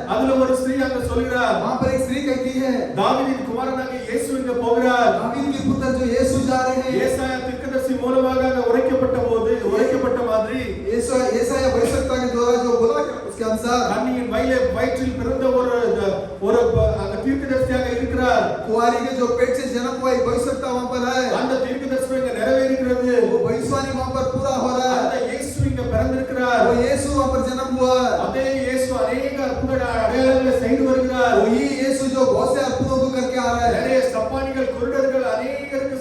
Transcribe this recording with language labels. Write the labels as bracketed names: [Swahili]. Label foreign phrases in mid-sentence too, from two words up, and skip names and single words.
[Tamil] அதுல ஒரு ஸ்திரீ அங்க சொல்கிறார், [Hindi] वहां पर एक स्त्री कहती है, [Tamil] தாவீதின் குமாரனாக இயேசு இங்க போகிறார். [Hindi] दावीद के पुत्र जो यीशु जा रहे हैं। [Tamil] ஏசாயா தீர்க்கதரிசி மூலமாக அங்க உரைக்கப்பட்ட மாதிரி [Hindi] येसाया भविष्यवक्ता के द्वारा जो बोला गया उसके अनुसार [Tamil] கன்னியின் வயிற்றில் பிறந்த ஒரு அங்க தீர்க்கதரிசியாக இருக்கிறார். [Hindi] कुंवारी के जो पेट से जन्म हुआ एक भविष्यवक्ता वहां पर है। [Tamil] அந்த தீர்க்கதரிசனம் இங்க நிறைவேறுகிறது. [Hindi] वो भविष्यवाणी वहां पर पूरा हो रहा [Tamil] அந்த [Hindi] है। [Tamil] இயேசு இங்க பிறந்திருக்கிறார். [Hindi] वो यीशु वहां पर जन्म हुआ है। [Tamil] அதே இயேசு अनेक அற்புத அடையாளங்களை செய்து வருகிறார். [Hindi] वही यीशु जो बहुत से अद्भुतों को करके आ रहा है। [Tamil] நிறைய சப்பானிகள் குருடர்கள் अनेक